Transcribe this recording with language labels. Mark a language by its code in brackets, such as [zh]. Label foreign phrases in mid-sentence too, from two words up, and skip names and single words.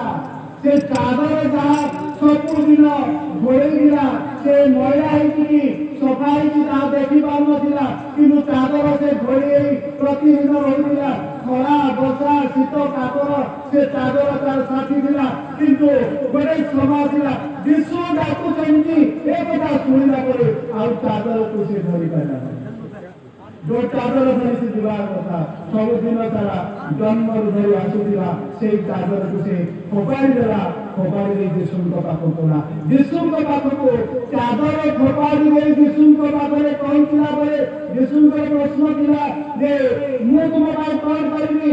[or] ସେ ଚାଦର ଯାହା ସବୁଦିନ ଘୋଡ଼େଇଥିଲା ସେ ମଇଳା ହେଇକି ସଫା ହେଇକି ତାହା ଦେଖିପାରୁନଥିଲା କିନ୍ତୁ ଚାଦର ସେ ଘୋଡ଼େଇ ପ୍ରତିଦିନ ରହୁଥିଲା। ଖରା ବର୍ଷା ଶୀତ କାକର ସେ ଚାଦର ତାର ସାଥି ଥିଲା। କିନ୍ତୁ ଗୋଟେ ସମୟ ଥିଲା ଯୀଶୁ ଡାକୁଛନ୍ତି ଏ କଥା ଶୁଣିଲା ପରେ ଆଉ ଚାଦରକୁ ସେ ଧରିପାରିଲା। ଯୋ ଚାଦର ଧରି ଯିବା କଥା ସବୁଦିନ ସାରା ଜନ୍ମରୁ ଧରି ଆସୁଥିଲା ସେଇ ଚାଦରକୁ ସେ ଫୋପାଡ଼ି ଦେଲା। ଫୋପାଡ଼ି ଦେଇ ଯୀଶୁଙ୍କ ପାଖକୁ ଗଲା। ଯୀଶୁଙ୍କ ପାଖକୁ ଚାଦର ଫୋପାଡ଼ି ଦେଇ ଯୀଶୁଙ୍କ ପାଖରେ ପହଞ୍ଚିଲା ବେଳେ ଯୀଶୁଙ୍କର ପ୍ରଶ୍ନ ଥିଲା ଯେ ମୁଁ ତୁମ ପାଇଁ କ'ଣ କରିବି?